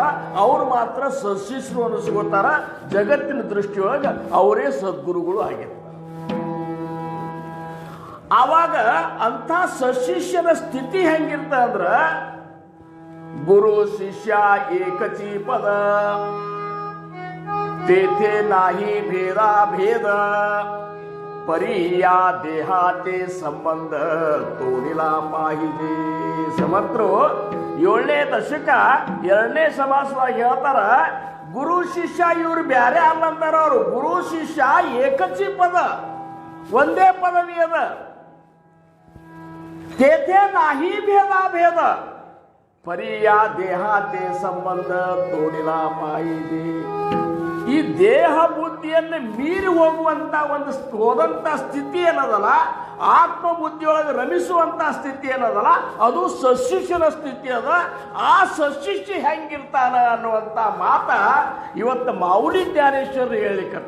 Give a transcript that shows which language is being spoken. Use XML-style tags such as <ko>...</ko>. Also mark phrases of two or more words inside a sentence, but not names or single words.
<kn>ಅವರು ಮಾತ್ರ ಸಶಿಷ್ಯರು ಅನಿಸ್ಕೋತಾರ. ಜಗತ್ತಿನ ದೃಷ್ಟಿಯೊಳಗೆ ಅವರೇ ಸದ್ಗುರುಗಳು ಆಗಿರ್ತಾರೆ. ಆವಾಗ ಅಂಥ ಸಶಿಷ್ಯನ ಸ್ಥಿತಿ ಹೆಂಗಿರ್ತ ಅಂದ್ರೆ,</kn> <mr>गुरु शिष्य एकचि पद तेथे नाही भेदा भेद परिया देहाते संबंध तोडिला पाहिजे.</mr> <kn>ಸಮರ್ಥರು 7ನೇ ದಶಕ 2ನೇ ಸಮಾಸವಾಗಿ ಹೇಳ್ತಾರ, ಗುರು ಶಿಷ್ಯ ಇವ್ರು ಬ್ಯಾರೆ ಅಲ್ಲಂತಾರ. ಅವರು</kn> <mr>गुरु शिष्य एकचि पद,</mr> <kn>ಒಂದೇ ಪದವಿ ಅದ.</kn> <mr>तेथे नाही भेदा भेद परिया देहाते संबंध तोडिला पाहिजे.</mr> <kn>ಈ ದೇಹ ಬುದ್ಧಿಯನ್ನು ಮೀರಿ ಹೋಗುವಂತ ಒಂದು ಹೋದಂತ ಸ್ಥಿತಿ ಏನದಲ್ಲ, ಆತ್ಮಬುದ್ಧಿಯೊಳಗೆ ರಮಿಸುವಂತ ಸ್ಥಿತಿ ಏನದಲ್ಲ, ಅದು ಸಶಿಷ್ಯನ ಸ್ಥಿತಿ ಅದ. ಆ ಸಶಿಷ್ಯ ಹೆಂಗಿರ್ತಾನ ಅನ್ನುವಂಥ ಮಾತ ಇವತ್ತು ಮಾವುಲಿ ಜ್ಞಾನೇಶ್ವರರು ಹೇಳಿಕತ್ತ.</kn>